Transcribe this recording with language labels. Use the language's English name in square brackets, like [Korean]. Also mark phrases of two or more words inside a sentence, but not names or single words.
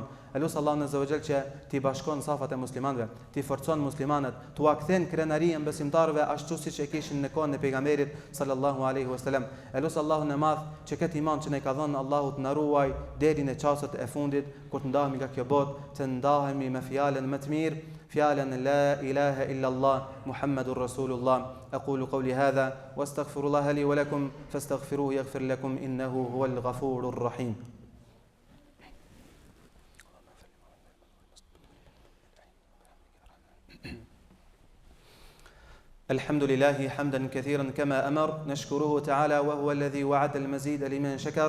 [Albanian] Elus Allahun [Arabic] عز وجل [Albanian] që t'i bashkon safat e muslimanëve, t'i forcon muslimanët, t'u kthen krenarinë besimtarëve ashtu siç e kishin në kohën e pejgamberit [Arabic] صلى الله عليه وسلم. [Albanian] Elus Allahun e madh që këtë iman që ne ka dhënë Allahu të na ruaj deri në çastet e fundit, kur të ndahemi nga kjo botë, të ndahemi me fjalën më të mirë, fjalën [Arabic] لا إله إلا الله محمد رسول الله. أقول قولي هذا واستغفر الله لي ولكم فاستغفروه يغفر لكم إنه هو الغفور الرحيم. الحمد لله حمدا كثيرا كما أمر، نشكره تعالى وهو الذي وعد المزيد لمن شكر.